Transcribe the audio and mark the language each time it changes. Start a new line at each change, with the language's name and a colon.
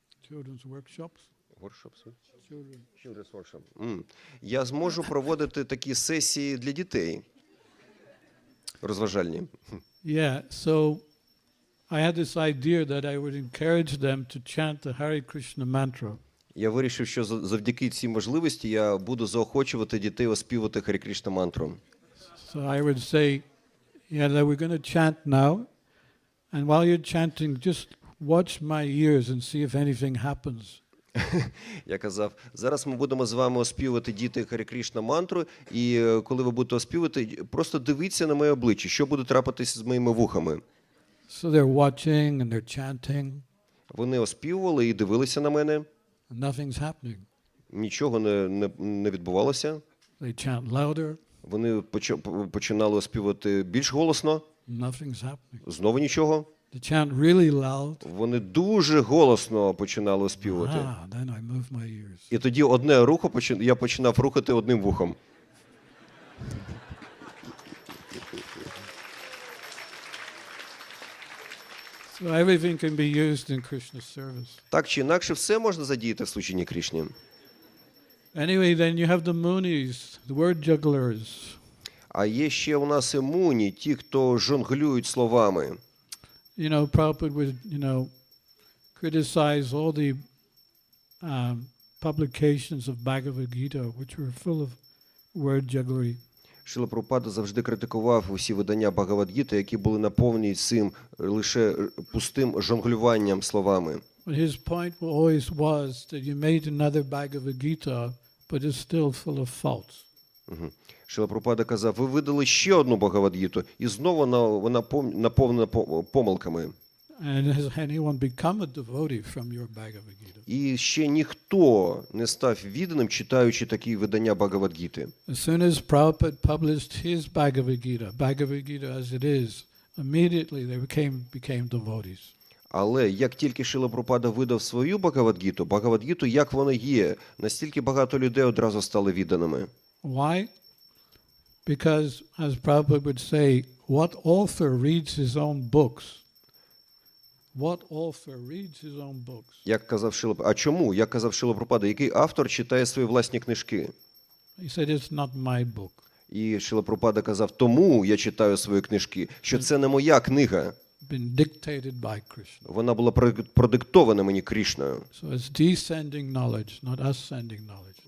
English: Children's workshops? Children's workshop.
Ukrainian: Я зможу проводити такі сесії для дітей. Розважальні.
English: Yeah, so I had this idea that I would encourage them to chant the Hare Krishna mantra.
Ukrainian: Я вирішив, що завдяки цій можливості я буду заохочувати дітей оспівати Харі Кришна мантру.
English: So I would say, yeah, that we're going to chant now, and while you're chanting, just watch my ears and see if anything happens.
Ukrainian: Я казав, зараз ми будемо з вами оспівувати, діти, Харі Крішна мантру, і коли ви будете оспівувати, просто дивіться на моє обличчя, що буде трапитися з моїми вухами.
English: So they're watching and they're chanting.
Ukrainian: Вони оспівували і дивилися на мене.
English: Nothing's happening.
Ukrainian: Нічого не відбувалося.
English: They chant louder.
Ukrainian: Вони починали оспівати більш голосно.
English: Nothing's happening.
Ukrainian: Знову нічого.
English: They chant really loud.
Ukrainian: Вони дуже голосно починали оспівувати.
English: Then I move my ears.
Ukrainian: І тоді одне рухо я починав рухати одним вухом.
English: So everything can be used in Krishna's service.
Ukrainian: Так чи інакше, все можна задіяти в служінні Крішні.
English: Anyway, then you have the Munis, the word jugglers.
Ukrainian: А є ще у нас і муні, ті, хто жонглюють словами.
English: You know, Prabhupada would, criticize all the publications of Bhagavad Gita, which were full of word jugglery.
Ukrainian: Шрила Прабхупада завжди критикував усі видання Бхагавад-гіти, які були наповнені цим лише пустим жонглюванням словами.
English: But his point always was that you made another Bhagavad Gita, but it's still full of faults.
Ukrainian: Шрила Прабхупада казав, ви видали ще одну Бхагавад-гіту, і знову вона наповнена помилками.
English: And has anyone become a devotee from your Bhagavad Gita?
Ukrainian: І ще ніхто не став відданим, читаючи такі видання Бхагавад-гіти.
English: As soon as Prabhupada published his Bhagavad Gita as it is, immediately they became devotees.
Ukrainian: Але як тільки Шрила Прабхупада видав свою Бхагавад-гіту, як воно є, настільки багато людей одразу стали відданими.
English: Why? Because, as Prabhupada would say, what author reads his own books? What author reads his own books?
Ukrainian: А чому? Як казав Шрила Прабхупада, який автор читає свої власні книжки?
English: He said, it's not my book.
Ukrainian: І Шрила Прабхупада казав, тому я читаю свої книжки, що це не моя книга.
English: Been dictated by Krishna.
Ukrainian: Вона була продиктована мені Крішною.
English: So it's descending knowledge, not ascending knowledge.